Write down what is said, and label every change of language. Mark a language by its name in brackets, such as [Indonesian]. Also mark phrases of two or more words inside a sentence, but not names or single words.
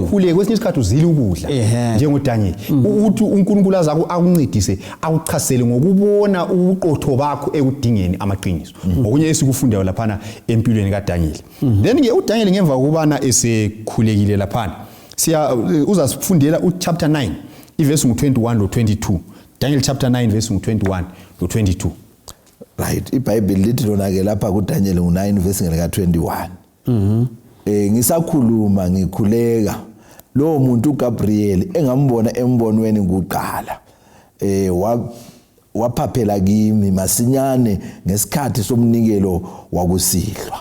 [North Ndebele] ukhuleke kwesinye isikhathi uzile ukudla njengoDaniel. Uthi uNkulunkulu azakho akuncedise akuchasele ngokubona ubuqotho bakho ekudingeni amaqiniso. Okunye esikufundayo laphana empilweni kaDaniel. Then ke uDaniel ngemva kokubana esekhulekile laphana uzasifundela uchapter 9 ivesi ngu21 lo22. [English] Daniel chapter 9 verse 21 to 22. Right, [North Ndebele] iBhayibheli lithi lona ke lapha kuDaniel ngu9 verse ngeka21. Ngisakhuluma ngikhuleka lo muntu uGabriel engambona embonweni kuqala. Waphaphela kimi masinyane ngesikhathi somnikelo wakusihlwa.